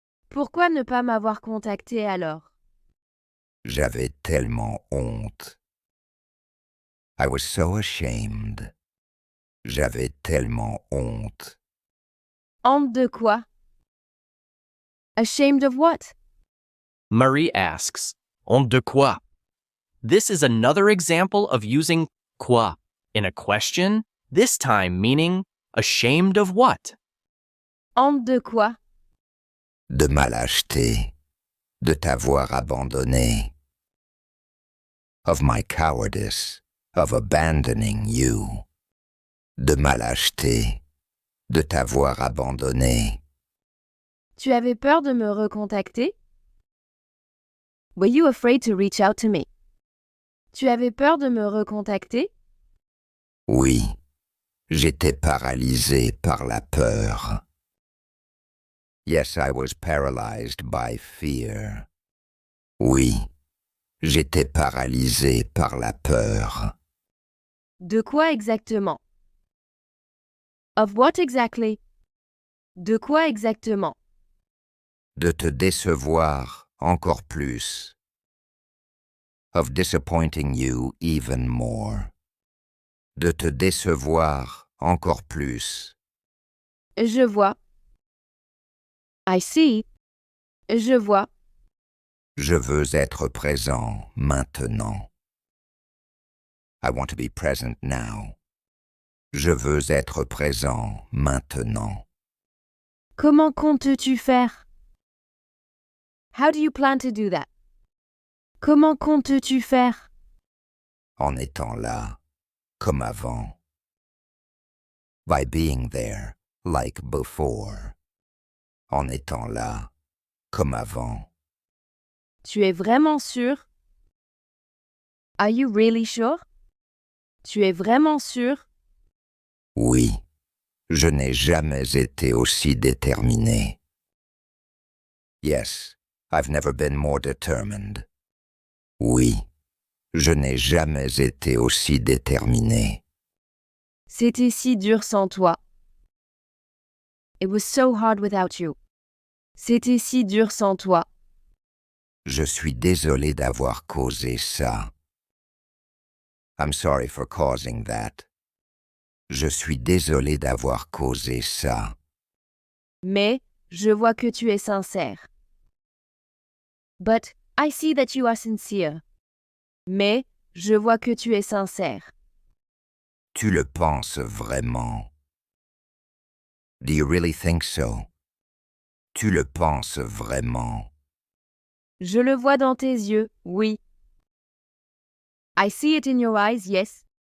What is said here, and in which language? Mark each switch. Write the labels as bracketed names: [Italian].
[French] Pourquoi ne pas m'avoir contacté alors? J'avais tellement honte. [English] I was so ashamed. [French] J'avais tellement honte. Honte de quoi? [English] Ashamed of what? Marie asks, [French] "Honte de quoi?" [English] This is another example of using quoi in a question, this time meaning ashamed of what? [French] Honte de quoi? De ma lâcheté, de t'avoir abandonné. [English] Of my cowardice, of abandoning you. [French] De ma lâcheté, de t'avoir abandonné. Tu avais peur de me recontacter? [English] Were you afraid to reach out to me? [French] Tu avais peur de me recontacter? Oui, j'étais paralysé par la peur. [English] Yes, I was paralyzed by fear. [French] Oui, j'étais paralysé par la peur. De quoi exactement? [English] Of what exactly? [French] De quoi exactement? De te décevoir encore plus. [English] Of disappointing you even more. [French] De te décevoir encore plus. Je vois. [English] I see. [French] Je vois. Je veux être présent maintenant. [English] I want to be present now. [French] Je veux être présent maintenant. Comment comptes-tu faire? [English] How do you plan to do that? [French] Comment comptes-tu faire? En étant là, comme avant. [English] By being there, like before. [French] En étant là, comme avant. Tu es vraiment sûr? [English] Are you really sure? [French] Tu es vraiment sûr? Oui, je n'ai jamais été aussi déterminé. [English] Yes, I've never been more determined. [French] Oui, je n'ai jamais été aussi déterminé. C'était si dur sans toi. [English] It was so hard without you. [French] C'était si dur sans toi. Je suis désolé d'avoir causé ça. [English] I'm sorry for causing that. [French] Je suis désolé d'avoir causé ça. Mais, je vois que tu es sincère. [English] But, I see that you are sincere. [French] Mais, je vois que tu es sincère. Tu le penses vraiment? [English] Do you really think so? [French] Tu le penses vraiment? Je le vois dans tes yeux, oui. [English] I see it in your eyes, yes.